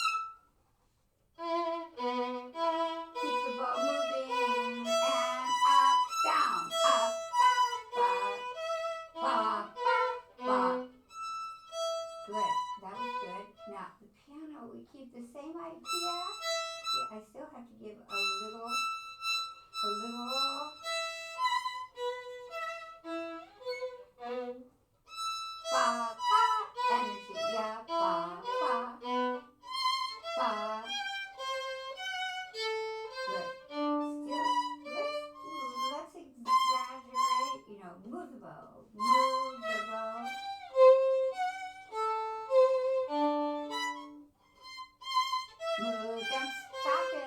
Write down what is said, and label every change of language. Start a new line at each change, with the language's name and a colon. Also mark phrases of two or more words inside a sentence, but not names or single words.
English: Keep the bow moving and up, down, up, ba, ba, ba, ba. Good, that was good. Now the piano, we keep the same idea. See, I still have to give a little. Ba, ba, energy, yeah, ba, ba, ba. Good. Still, let's exaggerate, move the bow, move the bow. Move, don't stop it.